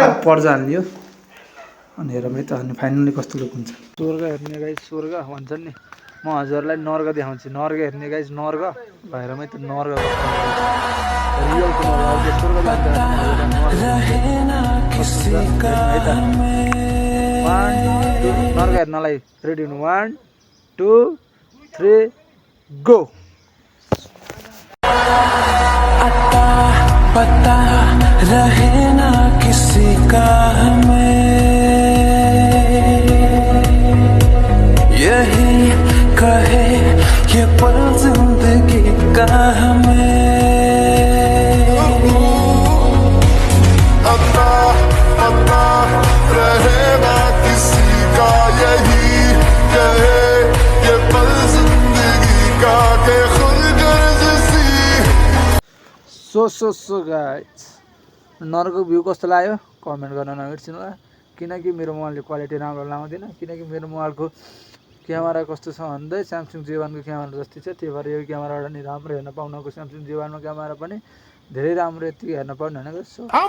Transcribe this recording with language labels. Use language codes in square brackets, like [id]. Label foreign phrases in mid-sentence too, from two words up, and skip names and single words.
[ne] पर्जा हालियो अनि हेरौँ है त अनि फाइनली कस्तो लुक हुन्छ स्वर्ग हेर्ने गाइस स्वर्ग भन्छन् नि म हजुरलाई नर्ग देखाउँछु नर्ग हेर्ने गाइस नर्ग भैरमै त नर्ग रियल नर्ग हेर्नलाई रेडी हुनु 1 2 3 गो [hi] पता रहे ना किसी का हमें यही कहे ये पल जिंदगी का हमें पता पता रहे ना किसी का यही कहे ये पल जिंदगी का के खुद गर्ज सी [en] So guys [ne] नर्गको भ्यू कस्तो लाग्यो कमेन्ट गर्न नबिर्सिनु होला किनकि मेरो मोबाइलले क्वालिटी राम्रो लाउँदैन किनकि मेरो मोबाइलको क्यामेरा कस्तो छ भन्दै स्यामसङ J1 को क्यामेरा जस्तै छ त्यही भएर यो क्यामेराबाट नि राम्रो हेर्न पाउनको स्यामसङ J1 मा क्यामेरा पनि धेरै राम्रो यति हेर्न पाउनु हैन सो